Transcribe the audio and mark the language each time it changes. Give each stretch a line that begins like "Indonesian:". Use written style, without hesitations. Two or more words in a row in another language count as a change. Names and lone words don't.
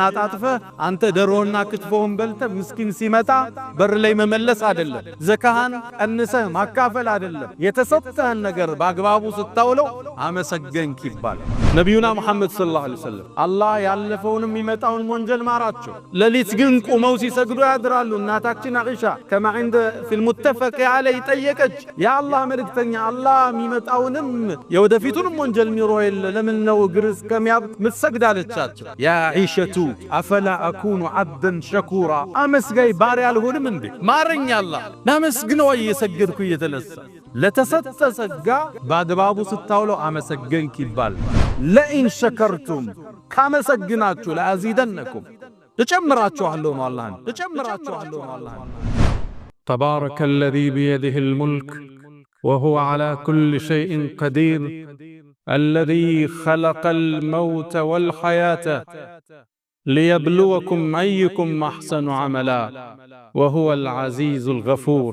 Amharic: አጣጥፈ አንተ ደሮና ክትፎን በልተ ምስኪን ሲመጣ በር ላይ መመለስ አይደለም። ዘካህን ቀንሰህ ማካፈል አይደለም። የተሰጠህን ነገር በአግባቡ ስታውለው አመሰገንክ ይባላል። ነቢዩና ሙሐመድ
Arabic: صلى الله عليه وسلم
Amharic: አላህ ያለፈውንም የሚመጣውን ወንጀል ማራቸው። ሌሊት ግን ቁመው ሲሰግዱ ያድራሉ። እናታችን አኢሻ
Arabic: كما عند في المتفق عليه
Amharic: ጠየቀች፣ ያ አላህ መልእክተኛ አላህ የሚመጣውንም የወደፊቱንም ወንጀል ሚሮ የለ ለምን ነው ግርስ ከሚያብጥ ምትሰግድ አለቻቸው።
Arabic: يا عائشة أفلا أكون عبدا شكورا
Amharic: አመስጋይ ባሪያ አልሆንም እንዴ? ማረኝ አላህ ላመስግነው እየሰገድኩ እየተነሳ። ለተሰጠ ጸጋ በአግባቡ ስታውለው አመሰገንክ ይባል።
Arabic: لئن شكرتم
Amharic: ካመሰግናችሁ ለአዚደነኩም እጨምራችኋለሁ ነው አላህ እጨምራችኋለሁ ነው አላህ።
Arabic: تبارك الذي بيده الملك وهو على كل شيء قدير الذي خلق الموت والحياة ليبلوكم أيكم أحسن عملا وهو العزيز الغفور.